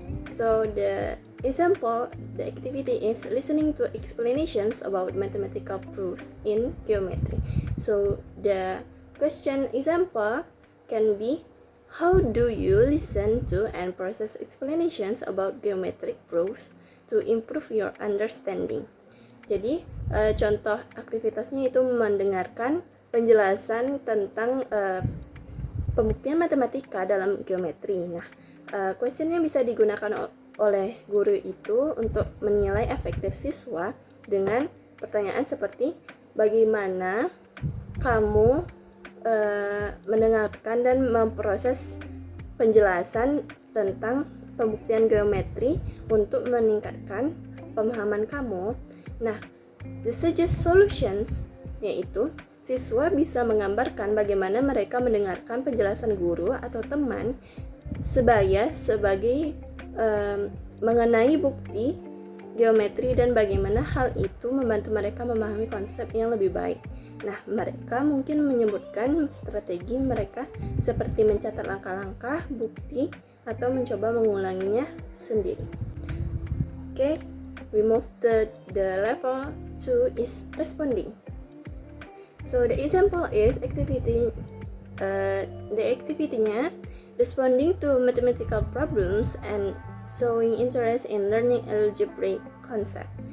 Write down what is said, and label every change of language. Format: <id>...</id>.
<en>So the example, the activity is listening to explanations about mathematical proofs in geometry. So the question example can be, how do you listen to and process explanations about geometric proofs to improve your understanding?</en> <id>Jadi contoh aktivitasnya itu mendengarkan penjelasan tentang pembuktian matematika dalam geometri. Nah, question yang bisa digunakan oleh guru itu untuk menilai efektif siswa dengan pertanyaan seperti, bagaimana kamu mendengarkan dan memproses penjelasan tentang pembuktian geometri untuk meningkatkan pemahaman kamu. Nah,</id> <en>the suggest solutions</en> <id>yaitu siswa bisa menggambarkan bagaimana mereka mendengarkan penjelasan guru atau teman sebagai mengenai bukti geometri dan bagaimana hal itu membantu mereka memahami konsep yang lebih baik. Nah, mereka mungkin menyebutkan strategi mereka seperti mencatat langkah-langkah bukti atau mencoba mengulanginya sendiri.</id> <en>Okay, we move to the level 2 is responding. So the example is activity. The activity-nya responding to mathematical problems and showing interest in learning algebraic concept.</en>